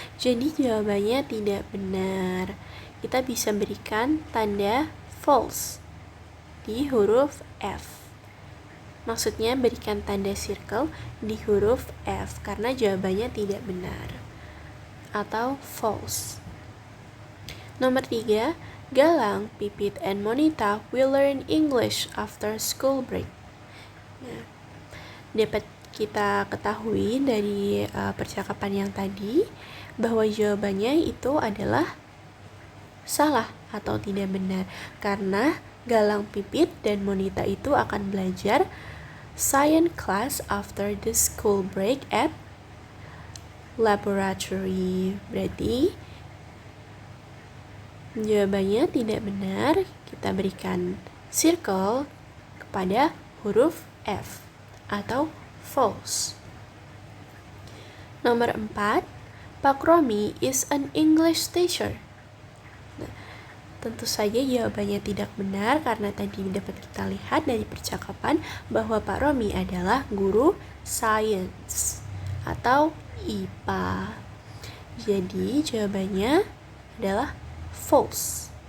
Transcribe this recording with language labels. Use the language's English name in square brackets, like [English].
[Indonesian] Jadi jawabannya tidak benar. Kita bisa berikan tanda false di huruf F. Maksudnya berikan tanda circle di huruf F karena jawabannya tidak benar atau false. Nomor 3, [English] Galang, Pipit, and Monita will learn English after school break. [Indonesian] Ya. Dapat kita ketahui dari percakapan yang tadi bahwa jawabannya itu adalah salah atau tidak benar karena Galang, Pipit, dan Monita itu akan belajar [English] science class after the school break at laboratory. [Indonesian] Berarti jawabannya tidak benar. Kita berikan circle kepada huruf F atau false. Nomor 4, [English] Pak Romi is an English teacher. [Indonesian] Tentu saja jawabannya tidak benar karena tadi dapat kita lihat dari percakapan bahwa Pak Romi adalah guru science atau IPA. Jadi jawabannya adalah false.